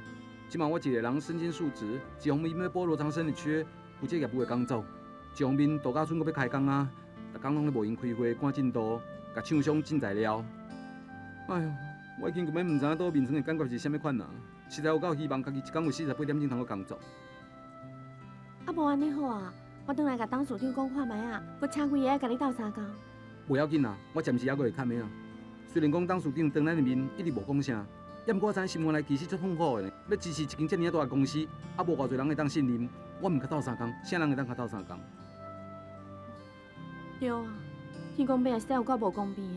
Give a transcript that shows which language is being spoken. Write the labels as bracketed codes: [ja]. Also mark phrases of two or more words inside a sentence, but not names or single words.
[nan] 即马我一个人身兼数职，一方面要补罗长生的缺，负责业务的工作；一方面杜家村搁要开工啊，逐工拢咧无闲开会赶进度，甲厂商进材料。哎呦，我已经根本唔知影倒面床的感觉是啥物款啊！实在有够希望家己一工有48点钟通去工作。啊，无安尼好啊！我转来甲董事长讲看卖啊，搁请几个甲你斗相共。袂要紧啊，我暂时还阁会堪的啊。虽然讲董事长当咱的面一直无讲啥，也毋过我知心肝内其实足痛苦的呢。要支持一间遮尔大的公司，啊无偌侪人会当信任，我毋甲斗相共，啥人会当甲斗相共？对啊，天公伯也实在有够无公平的。